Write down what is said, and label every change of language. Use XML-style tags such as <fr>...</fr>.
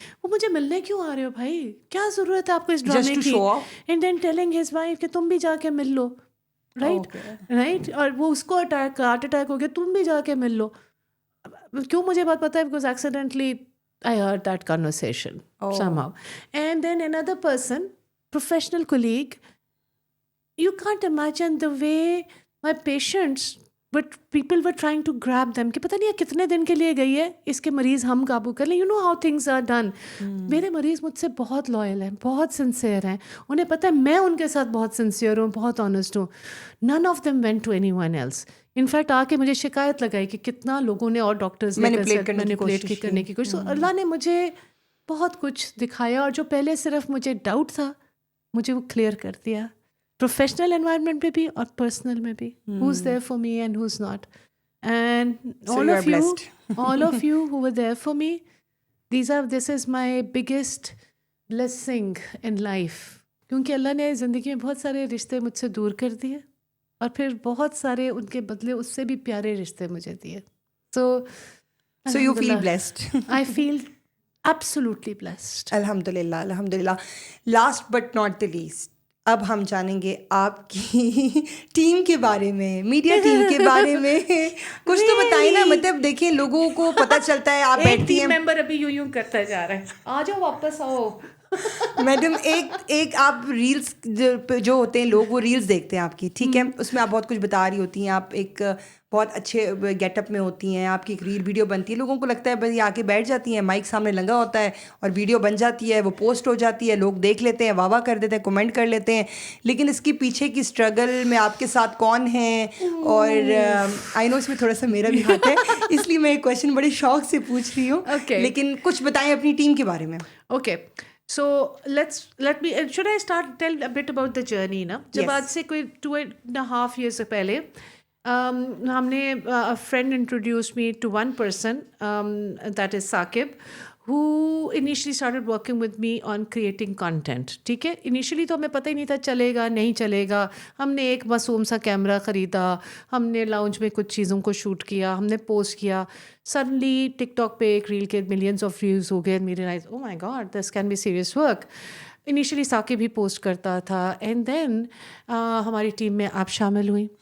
<ur>وہ مجھے ملنے کیوں آ رہے ہو بھائی، کیا ضرورت ہے آپ کو اس ڈرامے کی؟</ur> <en>and then telling his wife</en> <ur>کہ تم بھی جا کے مل لو، رائٹ. اور وہ اس کو ہارٹ اٹیک ہو گیا، تم بھی جا کے مل لو. کیوں مجھے بات پتا ہے؟</ur> <en>Because accidentally I heard that conversation somehow. And then another person, professional colleague, you can't imagine the way my patients, but people were trying to grab them</en> <ur>کہ پتہ نہیں ہے کتنے دن کے لیے گئی ہے، اس کے مریض ہم قابو کر لیں.</ur> <en>You know how things are done.</en> <ur>میرے مریض مجھ سے بہت لائل ہیں، بہت سنسیئر ہیں، انہیں پتہ ہے میں ان کے ساتھ بہت سنسیئر ہوں، بہت آنیسٹ ہوں.</ur> <en>None of them went to anyone else.</en> <ur>In fact آ کے مجھے شکایت لگائی کہ کتنا لوگوں نے اور ڈاکٹرز نے مینیپولیٹ کرنے کی کوشش. اللہ نے مجھے بہت کچھ دکھایا، اور جو پہلے صرف مجھے ڈاؤٹ تھا مجھے وہ کلیئر کر دیا، پروفیشنل انوائرمنٹ میں بھی اور پرسنل میں بھی.</ur> <en>Who's there for me and who's not. And all of you who were there for me, this is my biggest blessing in life.</en> <ur>کیونکہ اللہ نے زندگی میں بہت سارے رشتے مجھ سے دور کر دیے، اور پھر بہت سارے ان کے بدلے اس سے بھی پیارے رشتے مجھے دیے.</ur> <en>So you feel blessed. I feel absolutely blessed.</en> <ur>الحمدللہ الحمدللہ.</ur> <en>last but not the least,</en> <ur>اب ہم جانیں گے آپ کی ٹیم کے بارے میں، میڈیا ٹیم کے بارے میں. کچھ تو بتائیں نا. مطلب دیکھیں لوگوں کو پتہ چلتا ہے آپ بیٹھتی ہیں، ممبر ابھی یوں کرتا جا رہا ہے، آ جاؤ واپس آؤ. میڈم ایک آپ ریلس جو ہوتے ہیں لوگ وہ ریلس دیکھتے ہیں آپ کی، ٹھیک ہے، اس میں آپ بہت کچھ بتا رہی ہوتی ہیں، آپ ایک بہت اچھے گیٹ اپ میں ہوتی ہیں، آپ کی ایک ریل ویڈیو بنتی ہے، لوگوں کو لگتا ہے بس یہ آ کے بیٹھ جاتی ہیں، مائک سامنے لگا ہوتا ہے اور ویڈیو بن جاتی ہے، وہ پوسٹ ہو جاتی ہے، لوگ دیکھ لیتے ہیں، واہ واہ کر دیتے ہیں، کمنٹ کر لیتے ہیں. لیکن اس کی پیچھے کی اسٹرگل میں آپ کے ساتھ کون ہیں؟ اور</ur> <en>I know</en> <ur>اس میں تھوڑا سا میرا بھی ہاتھ ہے، اس لیے میں ایک کویشچن بڑے شوق سے پوچھ رہی ہوں، لیکن کچھ بتائیں اپنی ٹیم کے بارے میں. Okay.</ur> <en>So let me, should I tell a bit about the journey نا؟</en> <ur>جب آج سے کوئی</ur> <en>2.5 years</en> <ur>سے پہلے ہم نے</ur> <en>a friend introduced me to one person, that is Saqib, who initially started working with me on creating content.</en> <ur>ٹھیک ہے، انیشلی تو ہمیں پتہ ہی نہیں تھا چلے گا نہیں چلے گا. ہم نے ایک معصوم سا کیمرہ خریدا، ہم نے لاؤنج میں کچھ چیزوں کو شوٹ کیا، ہم نے پوسٹ کیا. سڈنلی ٹک ٹاک پہ ایک ریل کے ملینس آف ویوز ہو گئے. میرے life</ur> <en>Oh my god this can be serious work.</en> <ur>Initially Saqib بھی پوسٹ کرتا تھا،</ur> <en>and then</en> <ur>ہماری ٹیم میں آپ شامل ہوئیں.</ur>